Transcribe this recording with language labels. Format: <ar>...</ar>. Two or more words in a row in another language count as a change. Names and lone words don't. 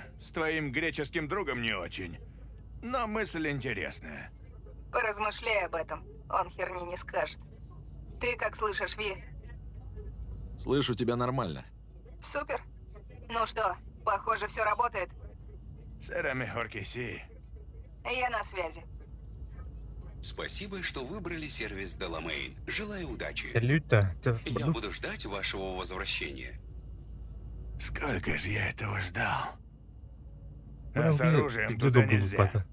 <ru>С твоим греческим другом не очень. Но мысль интересная. Поразмышляй об этом. Он херни не скажет. Ты как слышишь, Ви? Слышу тебя нормально. Супер. Ну что, похоже, все работает.</ru> <es>Será mejor que sí.</es> <ru>Я на связи. Спасибо, что выбрали сервис Деламейн. Желаю удачи. Салюта. Я буду ждать вашего возвращения. Сколько же я этого ждал. А с оружием туда нельзя.</ru>